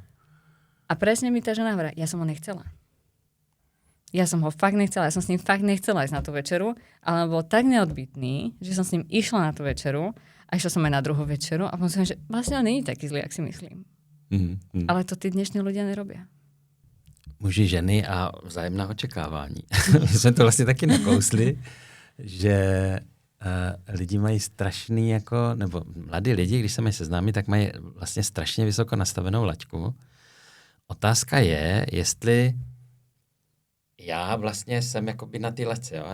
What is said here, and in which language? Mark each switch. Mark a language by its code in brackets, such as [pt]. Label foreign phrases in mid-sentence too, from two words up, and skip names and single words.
[sk] A presne mi tá žena hovorí, ja som ho nechcela. Ja som ho fakt nechcela, ja som s ním fakt nechcela ísť na tú večeru, ale bol tak neodbytný, že som s ním išla na tú večeru a išla som aj na druhú večeru a potom som že vlastne on není taký zlý, jak si myslím. Ale to tí dnešní ľudia nerobia. [cs] Muži, ženy a vzájemná očekávání. My jsme to vlastně taky nakousli, že lidi mají strašný jako, nebo mladí lidi, když se mají seznámit, tak mají vlastně strašně vysoko nastavenou laťku. Otázka je, jestli já vlastně jsem jakoby na té laťce, jo?